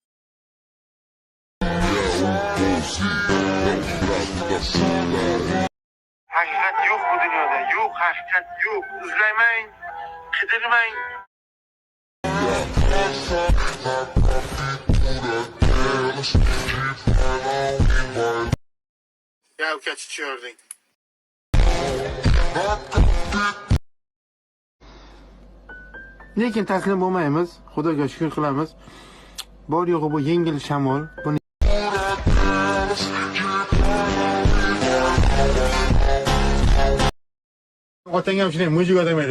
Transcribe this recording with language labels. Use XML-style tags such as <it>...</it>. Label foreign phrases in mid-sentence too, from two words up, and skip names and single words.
<tr>Hakikat yok bu dünyada. Yok, hakikat yok. İzlemeyin. Kıdırmayın. Ya kaç içiyordun?</tr> <uz>Lekin taslim bo'lmaymiz. Xudoga shukr qilamiz. Bor yo'g'i bu yengil shamol. Buni otang ham shunday mujik odam edi.</uz>